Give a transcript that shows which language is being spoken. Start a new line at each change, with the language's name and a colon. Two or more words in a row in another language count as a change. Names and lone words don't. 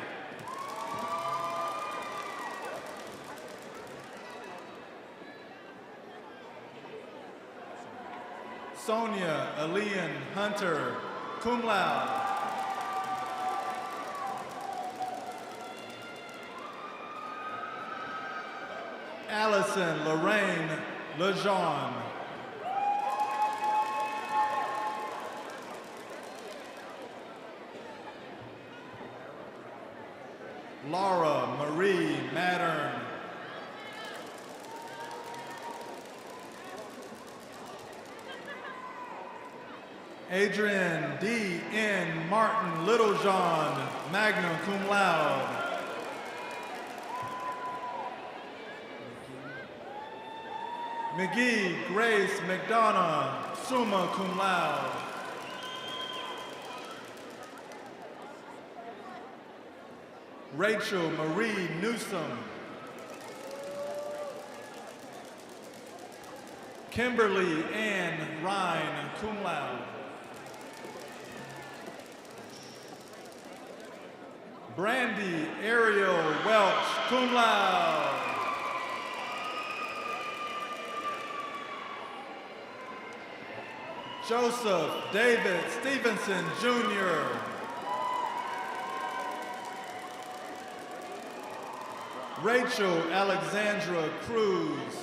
English: Sonia Elian Hunter,
Latin: cum laude.
English: Allison Lorraine Lejeune. Laura Marie Mattern. Adrian D. N. Martin Littlejohn,
Latin: magna cum laude.
English: McGee Grace McDonough,
Latin: summa cum laude.
English: Rachel Marie Newsom. Kimberly Ann Ryan,
Latin: cum laude.
English: Brandy Ariel Welch,
Latin: cum laude.
English: Joseph David Stevenson, Jr. Rachel Alexandra Cruz.